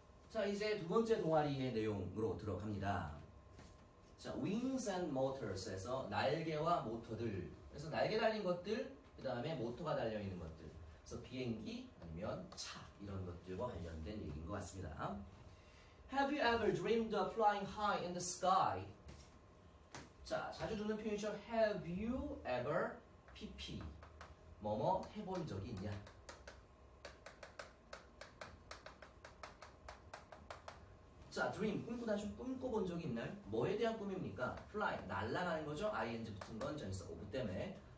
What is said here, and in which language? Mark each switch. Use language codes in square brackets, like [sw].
[ko] 자, 이제 두 번째 동아리의 내용으로 들어갑니다. 자, wings and motors에서 날개와 모터들. 그래서 날개 달린 것들, 그 다음에 모터가 달려 있는 것들. 그래서 비행기 아니면 차 이런 것들과 관련된 얘기인 것 같습니다. [en] Have you ever dreamed of flying high in the sky? [ko] 자, 자주 듣는 표현이죠. [en] Have you ever [ko] pp 뭐뭐 해본 적이 있냐? 자, dream, 꿈꿔본 적이 있나요? 뭐에 대한 꿈입니까? fly, 날아가는 거죠. ing 붙은 건 전치사 of 때문에.